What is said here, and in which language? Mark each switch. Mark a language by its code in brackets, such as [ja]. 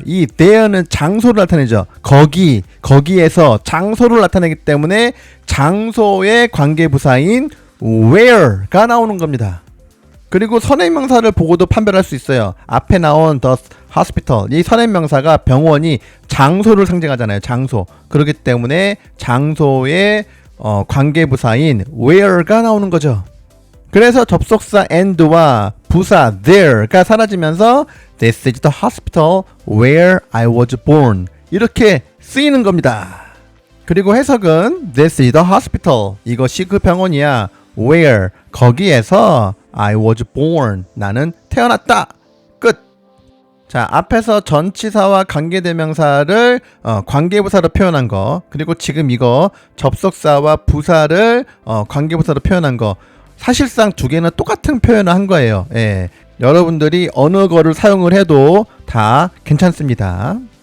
[ko] 이 there는 장소를 나타내죠. 거기에서 장소를 나타내기 때문에 장소의 관계부사인 where가 나오는 겁니다. 그리고 선행명사를 보고도 판별할 수 있어요. 앞에 나온 the hospital. 이 선행명사가 병원이 장소를 상징하잖아요. 장소. 그렇기 때문에 장소의 관계부사인 where가 나오는 거죠. 그래서 접속사 and와 부사 there가 사라지면서 [en] This is the hospital where I was born. [ko] 이렇게 쓰이는 겁니다. 그리고 해석은 [en] This is the hospital. [ko] 이것이 그 병원이야. Where. 거기에서 [en] I was born. [ko] 나는 태어났다. 끝. 자, 앞에서 전치사와 관계대명사를 관계부사로 표현한 거, 그리고 지금 이거 접속사와 부사를 관계부사로 표현한 거, 사실상 두 개는 똑같은 표현을 한 거예요. 예. 여러분들이 어느 거를 사용을 해도 다 괜찮습니다.